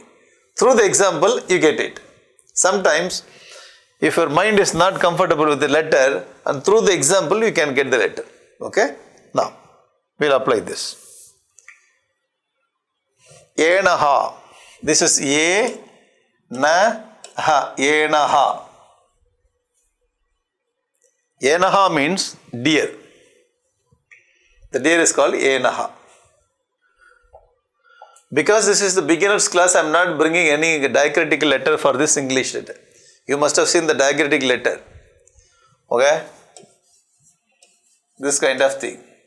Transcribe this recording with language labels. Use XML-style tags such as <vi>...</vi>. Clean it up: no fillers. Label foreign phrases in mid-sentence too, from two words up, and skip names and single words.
<en>Through the example, you get it. Sometimes, if your mind is not comfortable with the letter, and through the example, you can get the letter. Okay? Now, we'll apply this. Enaha. This is na ha. Enaha. Enaha means deer. The deer is called enaha. Because this is the beginner's class, I am not bringing any diacritical letter for this English letter. You must have seen the diacritic letter. Okay? This kind of thing.</en>